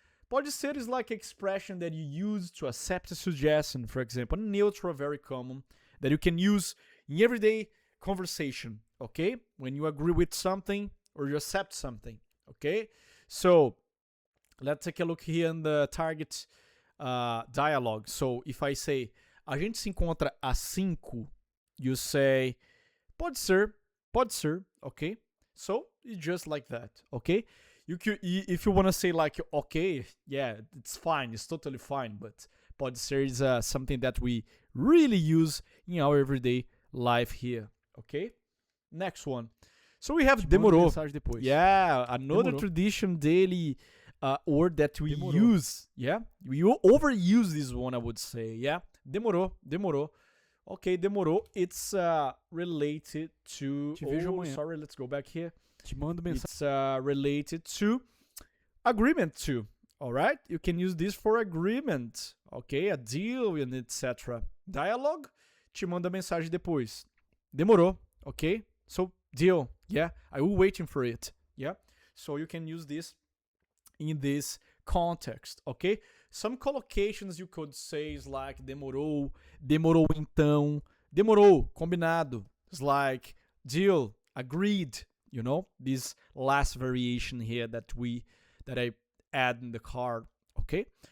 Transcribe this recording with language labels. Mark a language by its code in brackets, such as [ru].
[pt] Pode ser [en] is like an expression that you use to accept a suggestion, for example. Neutral, very common, that you can use in everyday conversation, okay? When you agree with something or you accept something, okay? So let's take a look here in the target dialogue. So if I say, [pt] a gente se encontra às 5, [en] you say, [pt] pode ser, [en] okay? So it's just like that, okay? If you want to say like, okay, yeah, it's fine, it's totally fine, but [pt] pode ser [en] is something that we really use in our everyday life here. Okay, next one. So we have demorou. Yeah, another tradition daily word that we use. Yeah, we overuse this one, I would say. Yeah, demorou. Okay, demorou. It's related to. Sorry, let's go back here. [pt] Te mando mensagem. [en] It's related to agreement to. Alright? You can use this for agreement, ok? A deal and etc. [pt] Dialogue, te manda mensagem depois. [en] Demorou, ok? So, deal, yeah? I will waiting for it, yeah? So you can use this in this context, ok? Some collocations you could say is like [pt] demorou, demorou então, demorou, combinado. [en] It's like deal, agreed, you know? This last variation here that I add in the card, okay?